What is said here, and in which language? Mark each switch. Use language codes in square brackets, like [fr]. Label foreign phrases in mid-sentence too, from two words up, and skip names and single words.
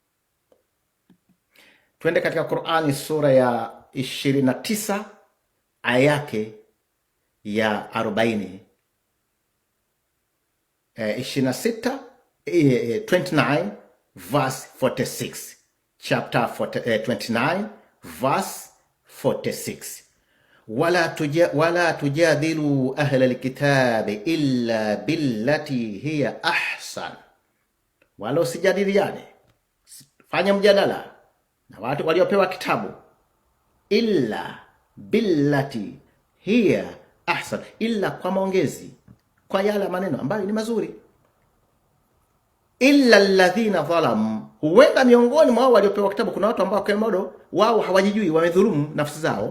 [sw] Twende katika Qur'ani sura ya 29 aya yake ya 40. [en] 29 verse 46. Chapter 29 verse 46. [ar] ولا تجادلوا أهل الكتاب إلا بالتي هي أحسن, [sw] wala usijadiliane, fanya mjadala na watu waliopewa kitabu, [ar] إلا بالتي هي أحسن, [sw] illa kwa maongezi, kwa yale maneno ambayo ni mazuri. [ar] إلا الذين ظلموا, [sw] huenda miongoni mwao waliopewa kitabu kuna watu ambao kwa modo wao hawajijui, wamedhulumu nafsi zao.